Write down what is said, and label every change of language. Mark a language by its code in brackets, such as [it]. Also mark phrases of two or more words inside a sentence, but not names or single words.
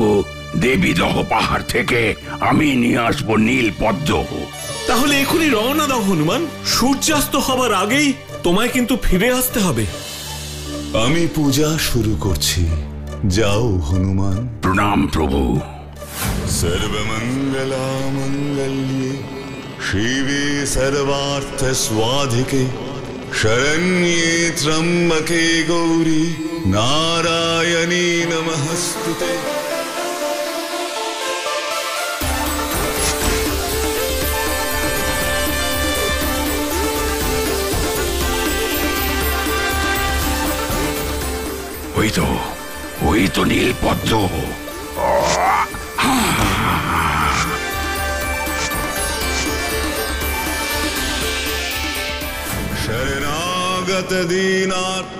[bn] দেবীদহ পাহাড় থেকে আমি নিয়ে আসবো নীলপদ্ম। তাহলে এখনই রওনা দাও হনুমান। সূর্যাস্ত হবার আগেই তোমায় কিন্তু ফিরে আসতে হবে। আমি পূজা শুরু করছি, যাও হনুমান। প্রণাম প্রভু। [sa] সর্বমঙ্গলা মঙ্গল্যে শিবে সর্বার্থ স্বাধিকে শরণ্যে ত্র্যম্বকে গৌরী নারায়ণী নমস্তুতে। [bn] ওই তো নীলপদ্ম। [sa] শরণাগত দীনার্থ।